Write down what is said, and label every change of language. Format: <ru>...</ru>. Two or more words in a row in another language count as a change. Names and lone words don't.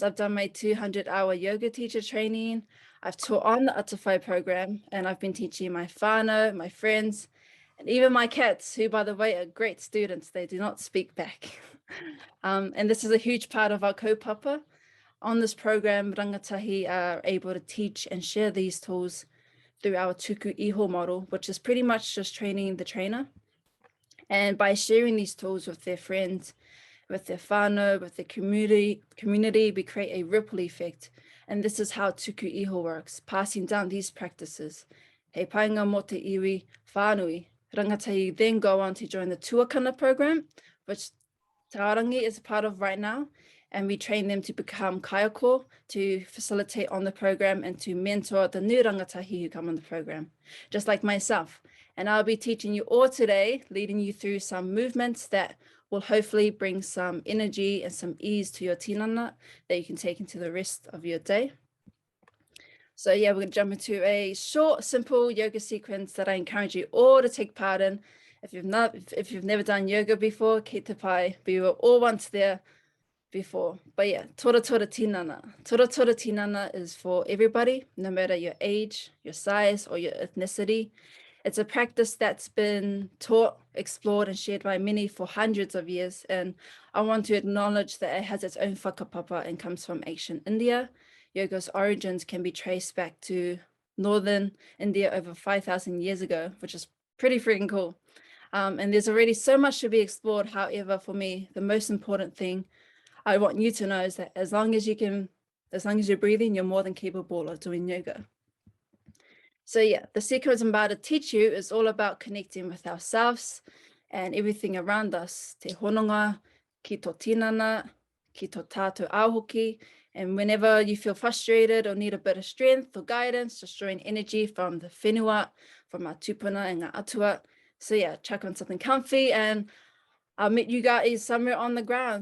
<en>I've done my 200-hour yoga teacher training. I've taught on the Atawhai program, and I've been teaching my whānau, my friends, and even my cats, who, by the way, are great students. They do not speak back. And this is a huge part of our kaupapa. On this program, rangatahi are able to teach and share these tools through our</en> <mi>tuku iho</mi> <en>model, which is pretty much just training the trainer. And by sharing these tools with their friends, with their whānau, with the community, we create a ripple effect. And this is how</en> <mi>tuku iho</mi> <en>works, passing down these practices.</en> <mi>He painga mo te iwi whānui.</mi> <en>Rangatahi then go on to join the tuakana program, which Tarangi is a part of right now. And we train them to become kaiako, to facilitate on the program and to mentor the new rangatahi who come on the program, just like myself. And I'll be teaching you all today, leading you through some movements that will hopefully bring some energy and some ease to your tinana that you can take into the rest of your day. So yeah, we're going to jump into a short, simple yoga sequence that I encourage you all to take part in. If you've never done yoga before,</en> <mi>ki te pai,</mi> <en>we were all once there before. But yeah, tora tinana. Tora tinana is for everybody, no matter your age, your size, or your ethnicity. It's a practice that's been taught, explored, and shared by many for hundreds of years. And I want to acknowledge that it has its own whakapapa and comes from ancient India. Yoga's origins can be traced back to northern India over 5,000 years ago, which is pretty freaking cool. And there's already so much to be explored. However, for me, the most important thing I want you to know is that as long as you're breathing, you're more than capable of doing yoga. So yeah, the sequence I'm about to teach you is all about connecting with ourselves and everything around us.</en> <mi>Te hononga, ki tō tinana, ki tō tātou auhoki.</mi> <en>And whenever you feel frustrated or need a bit of strength or guidance, just drawing energy from the whenua, from our tupuna and our atua. So yeah, chuck on something comfy and I'll meet you guys somewhere on the ground.</en>